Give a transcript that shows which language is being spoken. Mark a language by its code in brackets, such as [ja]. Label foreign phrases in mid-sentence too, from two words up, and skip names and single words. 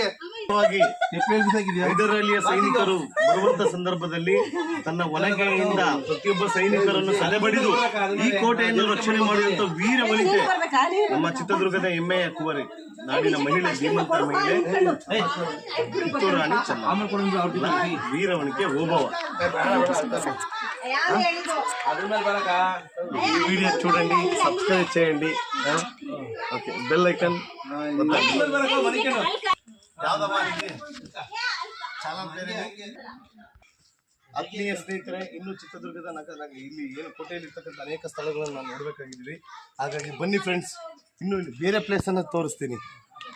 [kn] ಹೈದರಾಲಿಯ ಸೈನಿಕರು ಬರುವಂತ ಸಂದರ್ಭದಲ್ಲಿ ತನ್ನ ಒನಕೆಯಿಂದ ಪ್ರತಿಯೊಬ್ಬ ಸೈನಿಕರನ್ನು ಸದೆಬಡಿದು ಈ ಕೋಟೆಯನ್ನು ರಕ್ಷಣೆ ಮಾಡಿದಂತ ವೀರ ವನಿತೆ ನಮ್ಮ ಚಿತ್ರದುರ್ಗದ ಹೆಮ್ಮೆಯ ಕುವರಿ, ನಾಡಿನ ಮಹಿಳೆ, ಧೀಮಂತ ಮಹಿಳೆ ಕಿತ್ತೂರು ರಾಣಿ ಚೆನ್ನಮ್ಮ, ವೀರ ವನಿತೆ ಓಬವ್ವ. [te] ఈ వీడియో చూడండి, సబ్స్క్రైబ్ చేయండి, [en] okay bell icon [kn] ಆತ್ಮೀಯ ಸ್ನೇಹಿತರೆ, ಇನ್ನು ಚಿತ್ರದುರ್ಗದ ಇಲ್ಲಿ ಏನು ಕೋಟೆಯಲ್ಲಿ ಇರ್ತಕ್ಕಂಥ ಅನೇಕ ಸ್ಥಳಗಳನ್ನು ನಾವು ನೋಡಬೇಕಾಗಿದ್ದೀವಿ. ಹಾಗಾಗಿ ಬನ್ನಿ ಫ್ರೆಂಡ್ಸ್, ಇನ್ನು ಬೇರೆ ಪ್ಲೇಸ್ ಅನ್ನು ತೋರಿಸ್ತೀನಿ.